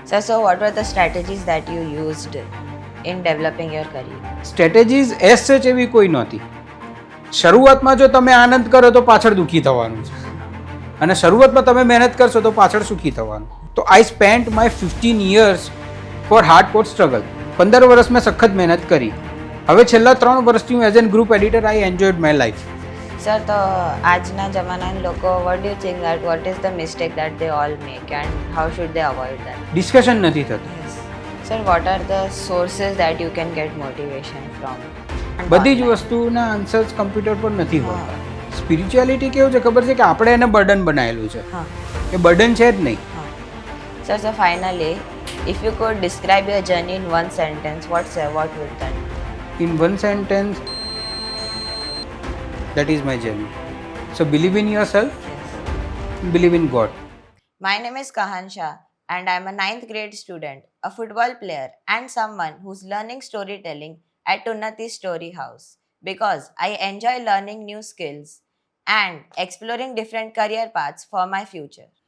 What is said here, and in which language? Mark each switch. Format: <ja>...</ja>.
<en>So what were the strategies that you used in developing your career? Strategies as such</en> <gu>એવી કોઈ નહોતી. શરૂઆતમાં જો તમે આનંદ કરો તો પાછળ દુઃખી થવાનું છે, અને શરૂઆતમાં તમે મહેનત કરશો તો પાછળ સુખી થવાનું.</gu> <en>તો I spent my 15 years for hard code struggle.</en> <gu>15 વર્ષ મેં સખત મહેનત કરી. હવે છેલ્લા 3 વર્ષથી હું</gu> <en>As an group editor I enjoyed my life.</en> <gu>Sir, તો આજના જમાનાના લોકો</gu> <en>what do you think that what is the mistake that they all make and how should they avoid that?</en> <gu>Discussion નથી થતું.</gu> <en>Sir, what are the sources that you can get motivation from?</en> <gu>બધી જ વસ્તુના answers computer પર નથી હોતા. Spirituality કેવું છે ખબર છે કે આપણે એને બર્ડન બનાવેલું છે, હા. એ બર્ડન છે જ નહીં.</gu> <en>Sir, so finally, if you could describe your journey in one sentence, what would that be? In one sentence, that is my journey. So believe in yourself, believe in God. My name is Kahan Shah and I'm a 9th grade student, a football player and someone who's learning storytelling at Unnati Story House because I enjoy learning new skills and exploring different career paths for my future.</en>